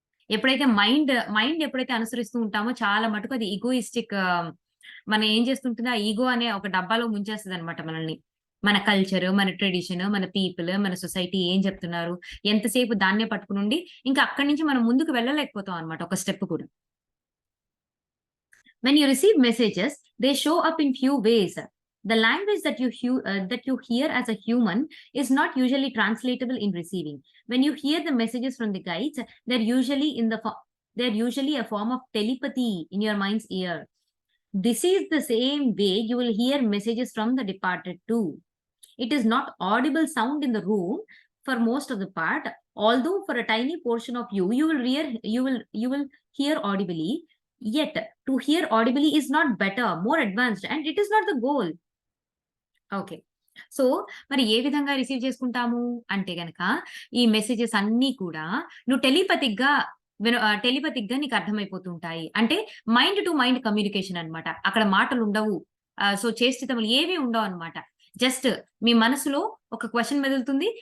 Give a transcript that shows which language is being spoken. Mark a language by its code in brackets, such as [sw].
[te] ఎప్పుడైతే మైండ్ ఎప్పుడైతే అనుసరిస్తూ ఉంటామో చాలా మటుకు అది ఈగోయిస్టిక్, మనం ఏం చేస్తుంటుంది ఆ ఈగో అనే ఒక డబ్బాలో ముంచేస్తదనమాట మనల్ని. మన కల్చర్, మన ట్రెడిషన్, మన పీపుల్, మన సొసైటీ ఏం చెప్తున్నారు, ఎంతసేపు దాన్నే పట్టుకునుండి ఇంకా అక్కడి నుంచి మనం ముందుకు వెళ్ళలేకపోతాం అన్నమాట ఒక స్టెప్ కూడా. [en] When you receive messages, they show up in few ways. The language that you hear as a human is not usually translatable in receiving. When you hear the messages from the guides, they're usually a form of telepathy in your mind's ear. This is the same way you will hear messages from the departed too. It is not audible sound in the room for most of the part, although for a tiny portion of you will hear audibly. Yet, to hear audibly is not better, more advanced, and it is not the goal. Okay. [te] So, మరి ఏ విధంగా receive చేసుకుంటాము అంటే గనక, ఈ messages అన్నీ కూడా నువ్వు టెలిపతిక్‌గా నీకు అర్థమైపోతూ ఉంటాయి. అంటే మైండ్ టు మైండ్ కమ్యూనికేషన్ అన్నమాట. అక్కడ మాటలుండవు. సో, చేష్టితములు ఏవి ఉండవన్నమాట. జస్ట్ మీ మనసులో ఒక క్వెషన్ మెదులుతుంది.